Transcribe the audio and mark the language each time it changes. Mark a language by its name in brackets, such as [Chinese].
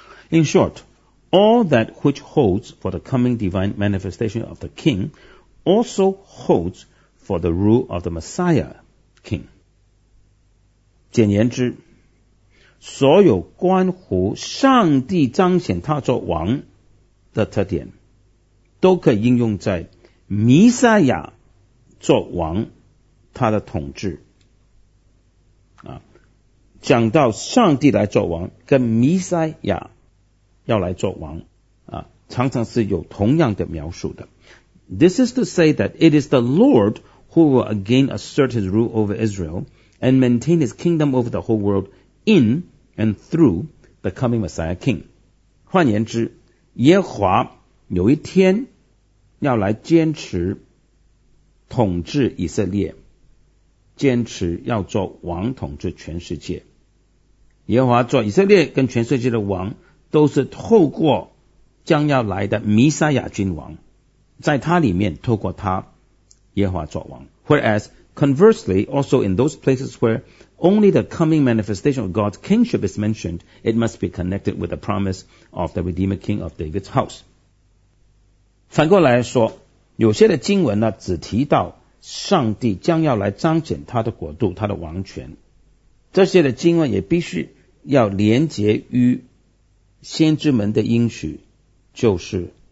[English] In short, all that which holds for the coming divine manifestation of the King also holds for the rule of the Messiah King. [Chinese] 简言之，所有关乎上帝彰显他作王的特点，都可以应用在弥赛亚作王他的统治。讲到上帝来作王跟弥赛亚要来作王常常是有同样的描述的。 [English] This is to say that it is the Lord who will again assert his rule over Israel and maintain his kingdom over the whole world in and through the coming Messiah King. [Chinese] 换言之，耶和华有一天要来坚持统治以色列，坚持要做王统治全世界。耶和华做以色列跟全世界的王，都是透过将要来的弥赛亚君王，在他里面透过他耶和华作王。 [English] Whereas conversely, also in those places where only the coming manifestation of God's kingship is mentioned, it must be connected with the promise of the Redeemer King of David's house. [Chinese] 反过来说，有些的经文呢，只提到上帝将要来彰显他的国度，他的王权，这些的经文也必须要连结于先知们的应许，就是